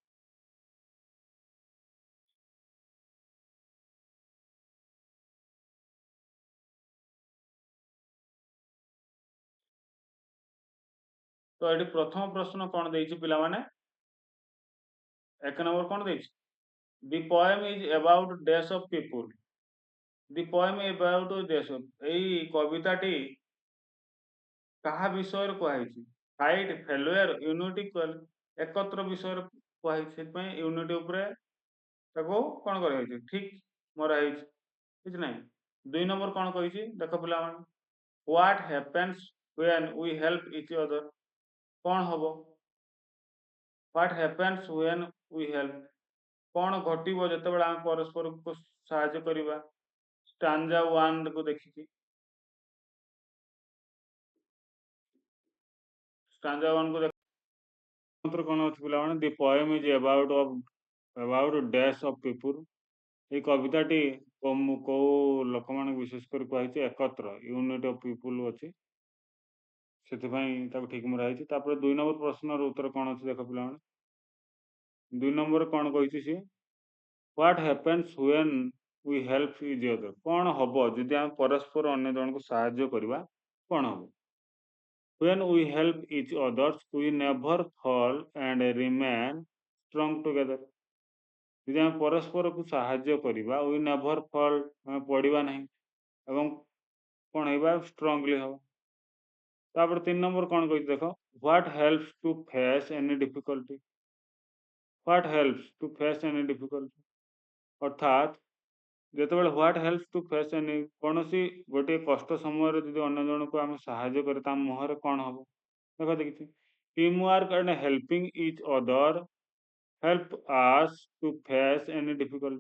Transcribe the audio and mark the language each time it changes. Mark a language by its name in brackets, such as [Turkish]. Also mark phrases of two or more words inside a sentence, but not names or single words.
[Odia] ତ ଏଠି ପ୍ରଥମ ପ୍ରଶ୍ନ କଣ ଦେଇଛି ପିଲାମାନେ? 1 ନମ୍ବର କଣ ଦେଇଛି? [English] ଦି poem is about dash of people. ଦି poem about dash of, [Odia] ଏଇ କବିତାଟି କାହା ବିଷୟରେ କୁହାଯାଇଛି? [English] fight, failure, unity, [Odia] ଏକତ୍ର ବିଷୟରେ କୁହାଯାଇଛି। ସେଥିପାଇଁ ୟୁନିଟି ଉପରେ ତାକୁ କଣ କରାଯାଇଛି? ଠିକ୍ ମରା ହେଇଛି, କିଛି ନାହିଁ। 2 ନମ୍ବର କଣ କହିଛି ଦେଖ ପିଲାମାନେ, [English] what happens when we help each other. [Odia] କଣ ହବ? [English] what happens when we help, [Odia] କଣ ଘଟିବ ଯେତେବେଳେ ଆମେ ପରସ୍ପରକୁ ସାହାଯ୍ୟ କରିବା? ଷ୍ଟାଞ୍ଜା 1 କୁ ଦେଖିକି, ଷ୍ଟାଞ୍ଜା 1 କୁ ଦେଖ କଣ ଅଛି ପିଲାମାନେ? [English] ଦି poem is about dash of people. [Odia] ଏଇ କବିତାଟି କୋଉ ଲୋକମାନଙ୍କୁ ବିଶେଷ କରି କୁହାଯାଇଛି? ଏକତ୍ର, [English] unity of people [Odia] ଅଛି, ସେଥିପାଇଁ ତାକୁ ଠିକ୍ ମରା ହେଇଛି। ତାପରେ 2 ନମ୍ବର ପ୍ରଶ୍ନର ଉତ୍ତର କଣ ଅଛି ଦେଖ ପିଲାମାନେ। 2 ନମ୍ବର କଣ କହିଛି ସିଏ? [English] what happens when we help each other, [Odia] କଣ ହବ ଯଦି ଆମେ ପରସ୍ପର ଅନ୍ୟ ଜଣଙ୍କୁ ସାହାଯ୍ୟ କରିବା? କଣ ହବ? [English] When we help each others, we never fall and remain strong together. [Odia] ଯଦି ଆମେ ପରସ୍ପରକୁ ସାହାଯ୍ୟ କରିବା, [English] we never fall, [Odia] ଆମେ ପଡ଼ିବା ନାହିଁ ଏବଂ କଣ ହେବା? ଷ୍ଟ୍ରଙ୍ଗଲି ହବ। ତାପରେ 3 ନମ୍ବର କଣ କହିଛି ଦେଖ, [English] what helps to face any difficulty. what helps to face any difficulty, [Odia] ଅର୍ଥାତ୍ ଯେତେବେଳେ [English] what help to face any, [Odia] କୌଣସି ଗୋଟିଏ କଷ୍ଟ ସମୟରେ ଯଦି ଅନ୍ୟ ଜଣକୁ ଆମେ ସାହାଯ୍ୟ କରେ ତା ମୁହଁରେ କଣ ହବ? ଦେଖ ଦେଖିଛି, [English] team work and helping each other help us to face any difficulty.